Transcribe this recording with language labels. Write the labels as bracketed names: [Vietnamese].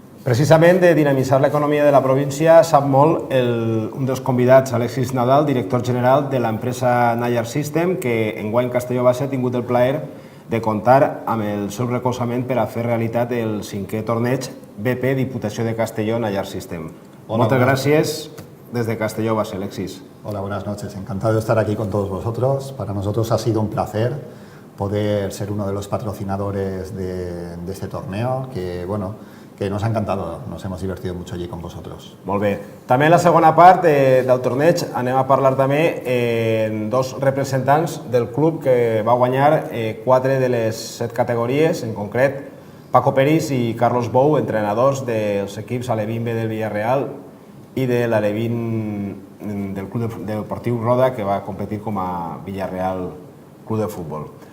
[Catalan] Precisament de dinamitzar l'economia de la província sap molt un dels convidats, Alexis Nadal, director general de l'empresa Nayar System, que enguany Castelló Base ha tingut el plaer de comptar amb el seu recolzament per a fer realitat el 5è torneig BP Diputació de Castelló Nayar System. Moltes gràcies desde Castelló Base, Alexis. [Spanish] Hola, buenas noches. Encantado de estar aquí con todos vosotros. Para nosotros ha sido un placer poder ser uno de los patrocinadores de este torneo, que nos ha encantado, nos hemos divertido mucho allí con vosotros. [Catalan] Molt bé. També en la segona part del torneig anem a parlar també amb dos representants del club que va guanyar 4 de les 7 categories, en concret Paco Peris i Carlos Bou, entrenadors dels equips Alevín B del Villarreal i de l'Alevín del Club Deportiu Roda, que va competir com a Villarreal Club de Futbol.